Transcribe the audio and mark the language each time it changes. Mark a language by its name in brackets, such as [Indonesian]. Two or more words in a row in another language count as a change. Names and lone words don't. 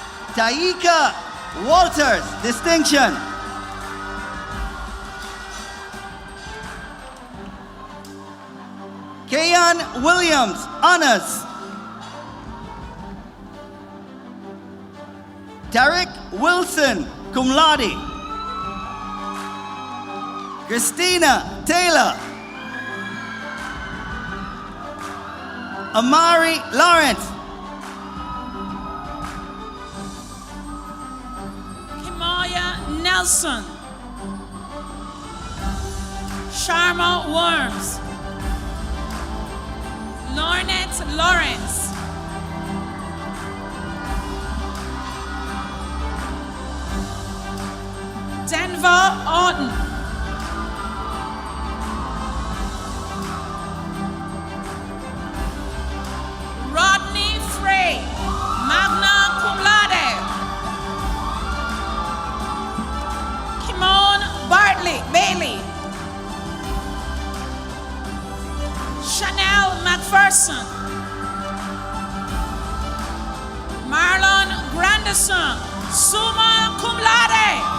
[English] Taika Walters, distinction. Kayan Williams, honors. Derek Wilson, [Latin] cum laude. [English] Christina Taylor. Amari Lawrence. Kimaya Nelson. Sharma Worms. Lornette Lawrence. Denver Orton. Rodney Frey, [Latin] magna cum laude. [English] Kimon Bartley Bailey. Chanel McPherson. Marlon Grandison, [Latin] summa cum laude.